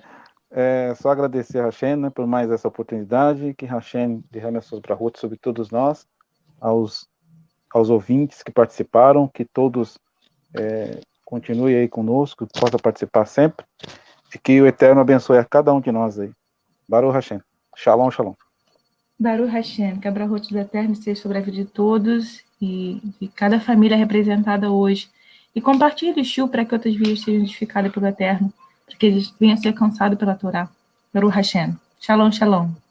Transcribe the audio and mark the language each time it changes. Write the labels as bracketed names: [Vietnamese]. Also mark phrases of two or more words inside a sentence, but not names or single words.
[Portuguese] Só agradecer a Hashem, né, por mais essa oportunidade, que Hashem derrame as suas brahot sobre todos nós, aos ouvintes que participaram, que todos continuem aí conosco, que possam participar sempre, e que o Eterno abençoe a cada um de nós aí. [Hebrew] Baruch Hashem. Shalom, shalom. Baruch Hashem, [Portuguese] que a brahot do Eterno seja sobre a vida de todos e de cada família representada hoje. E compartilhe o shiur para que outras vidas sejam edificadas pelo Eterno, para que eles venham a ser cansados pela Torá. [Hebrew] Baruch Hashem. Shalom, shalom.